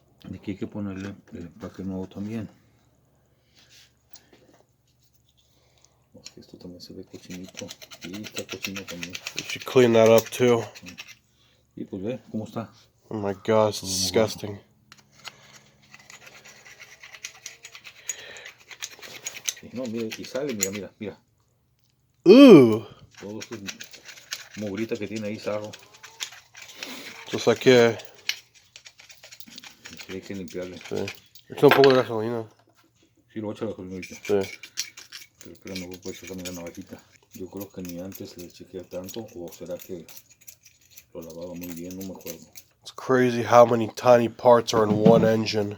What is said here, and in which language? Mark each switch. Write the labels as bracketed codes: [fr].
[es] Y aquí hay que ponerle el empaque nuevo también. Porque esto también se ve cochinito. Y está cochino también. [en] You should clean that up too. [es] Y pues ve cómo está. [en] Oh my god, it's disgusting. [es] Sí, no, mira, y sale, mira. Ooh! Todo esto mugrita que tiene ahí, sarro. [en] Just like [es] que Sí, hay que limpiarle. sí. Echa un poco de gasolina. Sí, lo voy a echar a la gasolina. Sí. Pero que no voy a echar también la navajita. Yo creo que ni antes le chequeé tanto, o será que lo lavaba muy bien, no me acuerdo. [en] It's crazy how many tiny parts are in one engine.